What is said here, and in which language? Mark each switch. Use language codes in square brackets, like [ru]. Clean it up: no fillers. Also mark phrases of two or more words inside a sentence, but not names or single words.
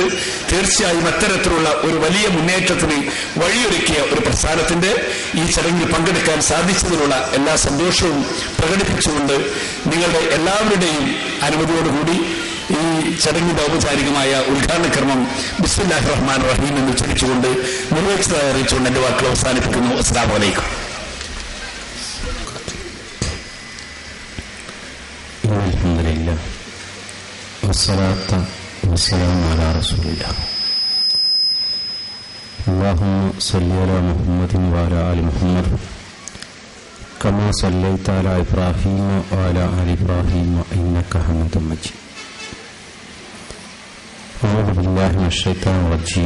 [ml] തീർച്ചയായും അത്തരത്തിലുള്ള ഒരു വലിയ മുന്നേറ്റത്തിന് വഴിയൊരുക്കിയ ഒരു പ്രസ്ഥാനത്തിന്റെ ഈ ചടങ്ങിൽ പങ്കെടുക്കാൻ സാധിച്ചതിലുള്ള എല്ലാ സന്തോഷവും പ്രകടിപ്പിച്ചുകൊണ്ട് നിങ്ങളുടെ എല്ലാവരുടെയും അനുമതിയോടുകൂടി ഈ ചടങ്ങിന്റെ ഔപചാരികമായ ഉദ്ഘാടന കർമ്മം [ar] بسم الله الرحمن الرحيم [ml] എന്ന് ഉച്ചരിച്ചുകൊണ്ട് നിർവഹിച്ചതായി അറിയിച്ചുകൊണ്ട് എന്റെ വാക്കുകൾ അവസാനിപ്പിക്കുന്നു. [ar] السلام عليكم. الحمد لله والصلاة والسلام على رسول الله. اللهم صل على محمد وعلى آل محمد كما صليت على إبراهيم وعلى آل إبراهيم إنك حميد مجيد. أعوذ بالله من الشيطان الرجيم.